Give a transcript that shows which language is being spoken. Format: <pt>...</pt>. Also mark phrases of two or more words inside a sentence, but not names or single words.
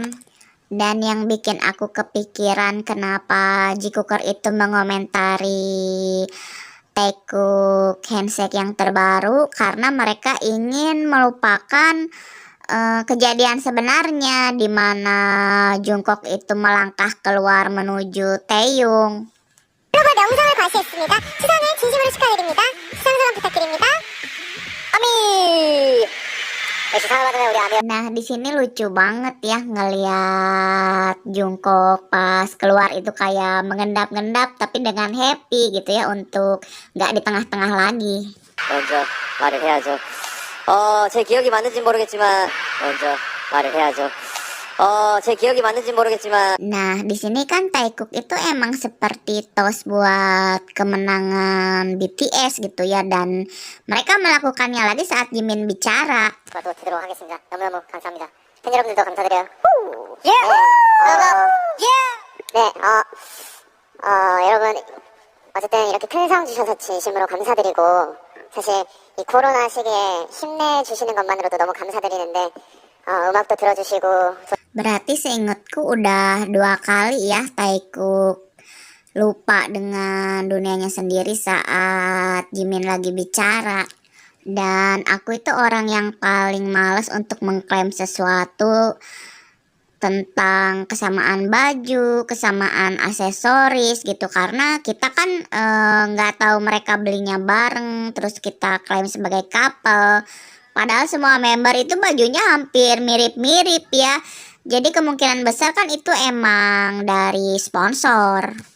<id>Dan yang bikin aku kepikiran kenapa Jikook itu mengomentari Taekook handshake yang terbaru, karena mereka ingin melupakan kejadian sebenarnya di mana Jungkook itu melangkah keluar menuju Taeyong.</id> <ko>글로벌 명성을 과시했습니다. 수상을 진심으로 축하드립니다. 수상 소감 부탁드립니다. 아미. 수상을 받으면 우리 아미.</ko> <id>Nah, di sini lucu banget ya ngeliat Jungkook pas keluar itu kayak mengendap-ngendap tapi dengan happy gitu ya, untuk nggak di tengah-tengah lagi.</id> <ko>먼저 말을 해야죠. 제 기억이 맞는지 모르겠지만 먼저 말을 해야죠. 제 기억이 맞는지 모르겠지만</ko> <id>Nah, di sini kan Taekook itu emang seperti toast buat kemenangan BTS gitu ya, dan mereka melakukannya lagi saat Jimin bicara.</id> <ko>또 드리도록 하겠습니다. 너무너무 감사합니다. 팬 여러분들도 감사드려요. 예! 네, 여러분 어쨌든 이렇게 큰 상 주셔서 진심으로 감사드리고, 사실 이 코로나 시기에 힘내주시는 것만으로도 너무 감사드리는데 음악도 들어주시고.</ko> <id>Berarti seingatku udah 2 kali ya Taekook lupa dengan dunianya sendiri saat Jimin lagi bicara. Dan aku itu orang yang paling males untuk mengklaim sesuatu tentang kesamaan baju, kesamaan aksesoris gitu, karena kita kan nggak tahu mereka belinya bareng terus kita klaim sebagai couple, padahal semua member itu bajunya hampir mirip-mirip ya, jadi kemungkinan besar kan itu emang dari sponsor.</id>